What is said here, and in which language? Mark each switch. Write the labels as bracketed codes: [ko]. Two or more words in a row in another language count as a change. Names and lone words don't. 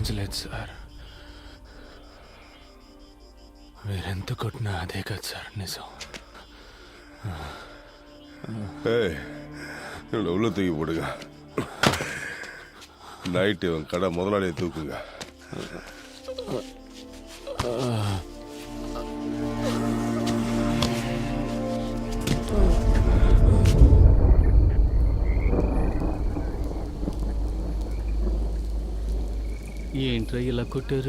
[te] కాదు సార్, మీరెంత కొట్టినా అదే కాదు సార్ నిజం. [ta] ஏய் இவனை உள்ள தூக்கி போடுங்க. நைட்டு இவன் கடை முதலாளியை தூக்குங்க. [te] ఏంట్రా ఇలా కొట్టారు?